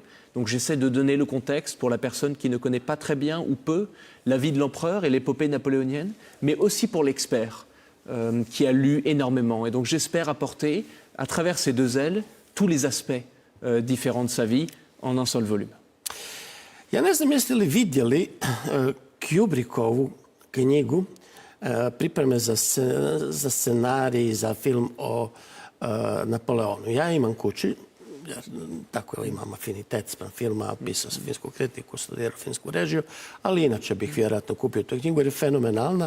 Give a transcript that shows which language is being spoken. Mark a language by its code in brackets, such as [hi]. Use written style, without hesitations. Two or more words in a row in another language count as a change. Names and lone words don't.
[fr] Donc j'essaie de donner le contexte pour la personne qui ne connaît pas très bien ou peu la vie de l'empereur et l'épopée napoléonienne, mais aussi pour l'expert qui a lu énormément. Et donc j'espère apporter, à travers ces deux ailes, tous les aspects différents de sa vie en un seul volume. [hr] Ja ne znam jeste li vidjeli Kubrickovu knjigu pripreme za scenarij, za film o Napoleonu. Ja imam kući, jer tako imam afinitet spram filma, pisao sam filmsku kritiku, studirao filmsku režiju, ali inače bih vjerojatno kupio tu knjigu jer je fenomenalna.